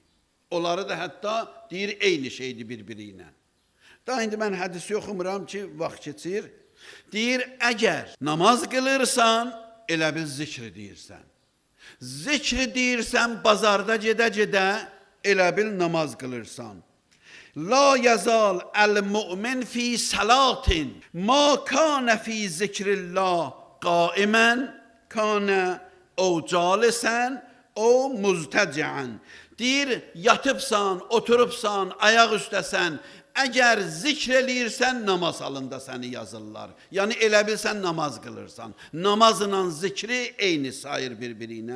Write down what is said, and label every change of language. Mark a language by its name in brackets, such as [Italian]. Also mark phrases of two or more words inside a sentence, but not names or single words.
[Azerbaijani] Onları da hətta deyir, eyni şeydir bir-biri ilə. Daha indi mən hədisi oxumuram ki, vaxt keçir. Deyir, əgər namaz qılırsan, elə bil zikri deyirsən. Zikri deyirsən, bazarda gedə-gedə, elə bil namaz qılırsan. [Arabic] لا يزال المؤمن في صلاة ما كان في ذكر الله قائما كان أو جالسا أو مضطجعا. [Azerbaijani] Deyir, yatıbsan, oturubsan, ayaq üstəsən, Əgər zikr eləyirsən, namaz halında səni yazırlar. Yəni elə bilsən namaz qılırsan. Namazla zikri eyni sayır bir-biri ilə.